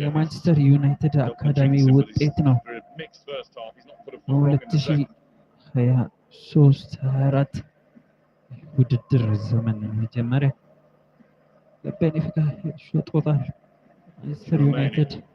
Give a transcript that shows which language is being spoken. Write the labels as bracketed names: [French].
[Amharic] የማንቸስተር ዩናይትድ አካዳሚ ውጤት ነው። [English] For a mixed first half, he's not put a foot wrong in the second. [Amharic] በ2023/24 ውድድር ዘመን መጀመሪያ ለቤኔፊካ ሸጦታል። ማንቸስተር ዩናይትድ